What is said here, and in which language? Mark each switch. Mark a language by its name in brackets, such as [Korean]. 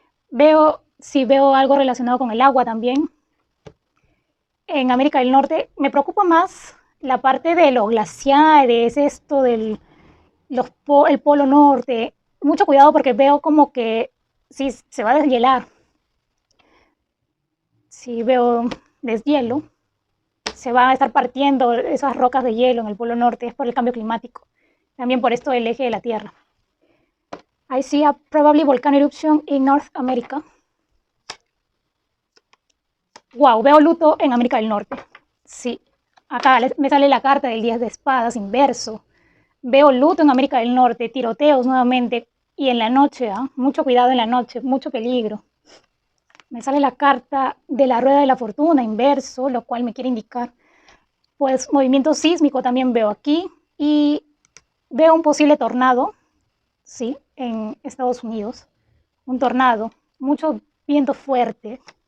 [Spanish] Veo algo relacionado con el agua también. En América del Norte me preocupa más la parte de los glaciares, esto del el polo norte. Mucho cuidado porque veo como que sí, se va a deshielar. Si veo deshielo, se van a estar partiendo esas rocas de hielo en el polo norte, es por el cambio climático. También por esto del eje de la Tierra. [English] I see a probably volcano eruption in North America. [Spanish] Wow, veo luto en América del Norte. Sí, acá me sale la carta del 10 de espadas inverso. Veo luto en América del Norte, tiroteos nuevamente y en la noche, mucho cuidado en la noche, mucho peligro. Me sale la carta de la rueda de la fortuna inverso, lo cual me quiere indicar pues movimiento sísmico también veo aquí y veo un posible tornado, sí, en Estados Unidos, un tornado, mucho viento fuerte.